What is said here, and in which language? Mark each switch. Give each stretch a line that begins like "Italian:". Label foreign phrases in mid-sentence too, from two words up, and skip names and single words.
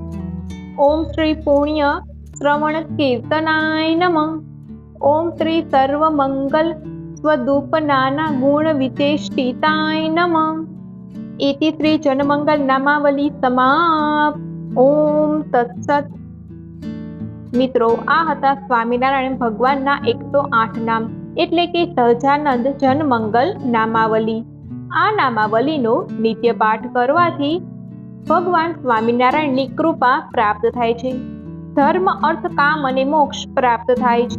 Sanskrit: ओम श्री पुण्य श्रवण कीर्तनाय नमः। ओम श्री सर्वमंगल स्वरूपनाना गुण विचेष्टिताय नमः। इति श्री जनमंगल नामावली समाप्त। ओम तत्सत।
Gujarati: મિત્રો, આ હતા સ્વામિનારાયણ ભગવાનના 108 નામ એટલે કે સહજાનંદ જનમંગલ નામાવલી. આ નામાવલીનો નિત્ય પાઠ કરવાથી ભગવાન સ્વામિનારાયણની કૃપા પ્રાપ્ત થાય છે. ધર્મ, અર્થ, કામ અને મોક્ષ પ્રાપ્ત થાય છે.